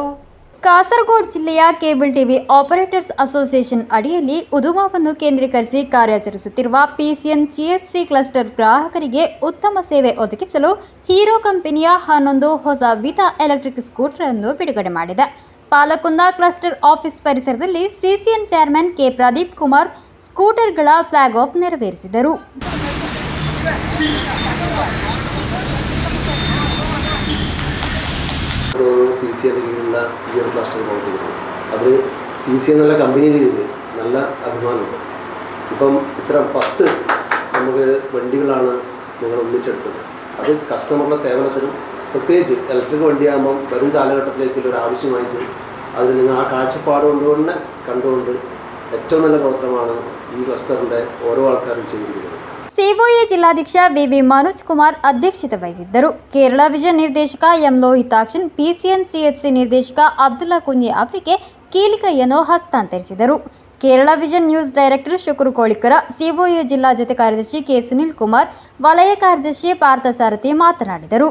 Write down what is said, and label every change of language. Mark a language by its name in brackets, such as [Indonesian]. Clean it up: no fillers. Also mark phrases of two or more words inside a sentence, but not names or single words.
[Kannada] ಕಾಸರಗೋಡು ಜಿಲ್ಲೆಯ ಕೇಬಲ್ ಟಿವಿ ಆಪರೇಟರ್ಸ್ ಅಸೋಸಿಯೇಷನ್ ಅಡಿಯಲ್ಲಿ ಉದುಮಾವನ್ನು ಕೇಂದ್ರೀಕರಿಸಿ ಕಾರ್ಯಾಚರಿಸುತ್ತಿರುವ ಪಿಸಿಎನ್ ಸಿಎಚ್ಸಿ ಕ್ಲಸ್ಟರ್ ಗ್ರಾಹಕರಿಗೆ ಉತ್ತಮ ಸೇವೆ ಒದಗಿಸಲು ಹೀರೋ ಕಂಪನಿಯ 11 ಹೊಸ ವಿಧ [English] electric scooter [Kannada] ಅನ್ನು ಬಿಡುಗಡೆ ಮಾಡಿದೆ. ಪಾಲಕುಂದ [English] cluster office [Kannada] ಪರಿಸರದಲ್ಲಿ ಸಿಸಿಎನ್ ಚೇರ್ಮನ್ ಕೆ ಪ್ರದೀಪ್ ಕುಮಾರ್ ಸ್ಕೂಟರ್ಗಳ [English] flag off [Kannada] ನೆರವೇರಿಸಿದರು. [Malayalam] PCNലുള്ള ഈ ഒരു ക്ലസ്റ്റർ പ്രവർത്തിക്കുന്നത് അത് CC എന്നുള്ള കമ്പനിയിൽ ഇത് നല്ല അഭിമാനമുണ്ട്. ഇപ്പം ഇത്ര 10 നമുക്ക് വണ്ടികളാണ് നിങ്ങൾ ഒന്നിച്ചെടുത്തത്. അത് കസ്റ്റമറുടെ സേവനത്തിനും പ്രത്യേകിച്ച് ഇലക്ട്രിക് വണ്ടിയാകുമ്പം വരും കാലഘട്ടത്തിലേക്കുള്ള ഒരു ആവശ്യമായിട്ട് അതിന് നിങ്ങൾ ആ കാഴ്ചപ്പാട് കൊണ്ടുകൊണ്ട് കണ്ടുകൊണ്ട് ഏറ്റവും നല്ല പ്രവർത്തനമാണ് ഈ ക്ലസ്റ്ററിൻ്റെ ഓരോ ആൾക്കാരും ചെയ്യുന്നത്. [Kannada] ಸಿಒಎ ಜಿಲ್ಲಾಧ್ಯಕ್ಷ ಬಿವಿ ಮನೋಜ್ ಕುಮಾರ್ ಅಧ್ಯಕ್ಷತೆ ವಹಿಸಿದ್ದರು. ಕೇರಳ ವಿಷನ್ ನಿರ್ದೇಶಕ ಎಂ ಲೋಹಿತಾಕ್ಷನ್, ಪಿಸಿಎನ್ ಸಿಎಚ್ಸಿ ನಿರ್ದೇಶಕ ಅಬ್ದುಲ್ಲಾ ಕುಂಜಿ ಅವರಿಗೆ ಕೀಲಿಕೈಯನ್ನು ಹಸ್ತಾಂತರಿಸಿದರು. ಕೇರಳ ವಿಷನ್ ನ್ಯೂಸ್ ಡೈರೆಕ್ಟರ್ ಶುಕ್ರು ಕೋಳಿಕರ, ಸಿಒಎ ಜಿಲ್ಲಾ ಜೊತೆ ಕಾರ್ಯದರ್ಶಿ ಕೆ ಸುನಿಲ್ ಕುಮಾರ್, ವಲಯ ಕಾರ್ಯದರ್ಶಿ ಪಾರ್ಥಸಾರಥಿ ಮಾತನಾಡಿದರು.